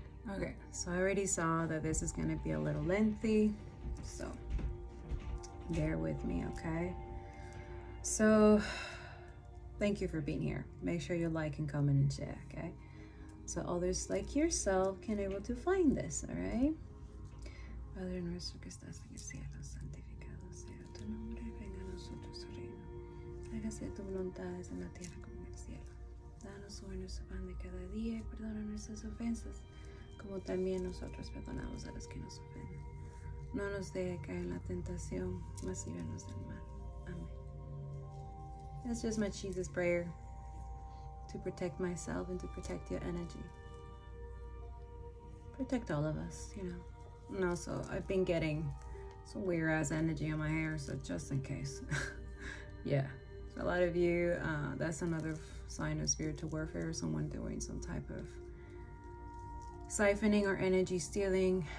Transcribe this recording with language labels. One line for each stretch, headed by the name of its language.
English: Okay, so I already saw that this is going to be a little lengthy, so bear with me, okay? So thank you for being here. Make sure you like and comment and share, okay? So others like yourself can able to find this, all right?
Spanish: Padre nuestro que estás en el cielo, santificado sea tu nombre, venga a nosotros tu reino. Hágase tu voluntad en la tierra como en el cielo. Danos hoy nuestro pan de cada día y perdona nuestras ofensas, como también nosotros perdonamos a los que nos ofenden. No nos deje caer en la tentación, mas líbranos del mal.
English: Amen. That's just my Jesus prayer to protect myself and to protect your energy. Protect all of us, you know. And also, I've been getting some weird ass energy on my hair, so just in case. Yeah, so a lot of you, that's another sign of spiritual warfare, someone doing some type of siphoning or energy stealing.